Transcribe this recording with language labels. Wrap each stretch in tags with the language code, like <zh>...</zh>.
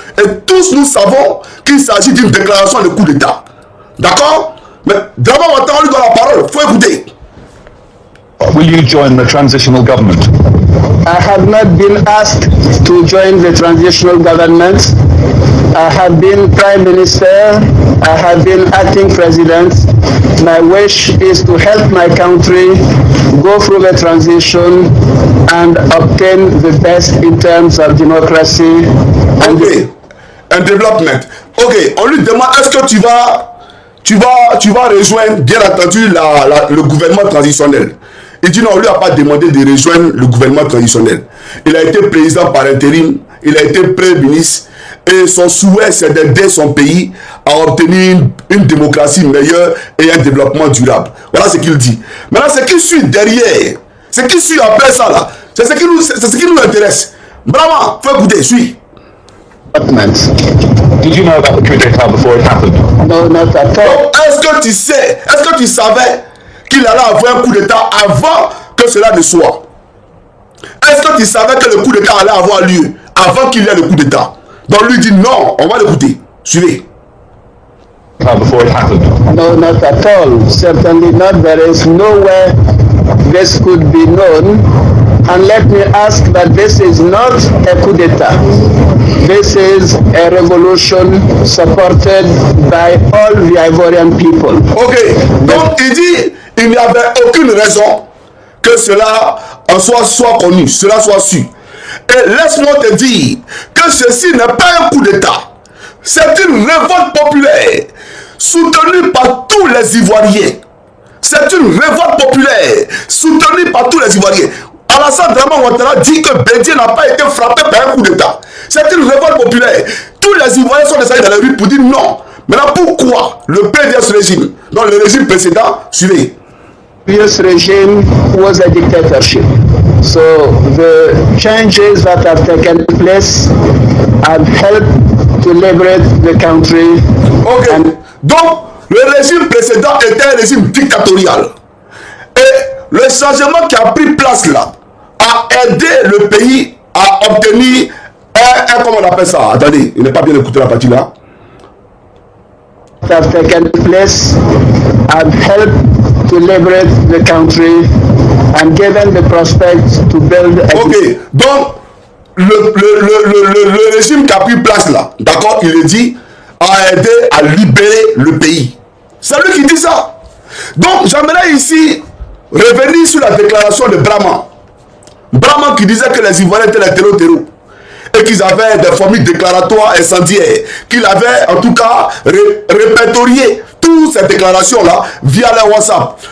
<fr>Et tous nous savons qu'il s'agit d'une déclaration de coup d'État. D'accord? Mais Draman Ouattara, on lui donne la parole. Il faut écouter.</fr> <en>Will you join the transitional government? I have not been asked to join the transitional government. I have been Prime Minister. I have been acting President. My wish is to help my country go through the transition and obtain the best in terms of democracy.</en> <fr>Okay. Un développement. Ok, on lui demande est-ce que tu vas rejoindre, bien entendu, le gouvernement transitionnel. Il dit non, on ne lui a pas demandé de rejoindre le gouvernement traditionnel. Il a été président par intérim, il a été premier ministre et son souhait c'est d'aider son pays à obtenir une démocratie meilleure et un développement durable. Voilà ce qu'il dit. Maintenant, ce qui suit derrière, ce qui suit après ça là, c'est ce qui nous intéresse. Bravo, faut écouter, suis.</fr> <en>Did you know about the coup d'État before it happened? No, not at all.</en> <fr>Est-ce que tu savais qu'il allait avoir un coup d'État avant que cela ne soit? Est-ce que tu savais que le coup d'État allait avoir lieu avant qu'il y ait le coup d'État? Donc lui dit non, on va l'écouter. Suivez.</fr> <en>Before it happened? No, not at all. Certainly not. There is no way this could be known. And let me ask that this is not a coup d'État. This is a revolution supported by all the Ivorian people.</en> <fr>Ok, donc il dit il n'y avait aucune raison que cela en soit connu, cela soit su. Et laisse-moi te dire que ceci n'est pas un coup d'État. C'est une révolte populaire soutenue par tous les Ivoiriens. C'est une révolte populaire soutenue par tous les Ivoiriens. Alassane Draman Ouattara dit que Bédié n'a pas été frappé par un coup d'État. C'est une révolte populaire. Tous les Ivoiriens sont descendus dans la rue pour dire non. Maintenant, pourquoi le PDS régime, dans le régime précédent, suivez.</fr> <en>The previous regime was a dictatorship. So the changes that have taken place have helped to liberate the country. Ok.</en> <fr>Donc, le régime précédent était un régime dictatorial. Et le changement qui a pris place là a aidé le pays à obtenir comment on appelle ça? Attendez, il n'est pas bien écouté la partie là.</fr> <en>Have taken place have helped to liberate the country and given the prospect to build a...</en> <fr>Ok, donc le régime qui a pris place là, d'accord, il est dit, a aidé à libérer le pays. C'est lui qui dit ça. Donc j'aimerais ici revenir sur la déclaration de Brahman. Brahman qui disait que les Ivoiriens étaient les terreaux. Et qu'ils avaient des formules déclaratoires incendiaires, qu'il avait en tout cas répertorié toutes ces déclarations-là via les WhatsApp.</fr>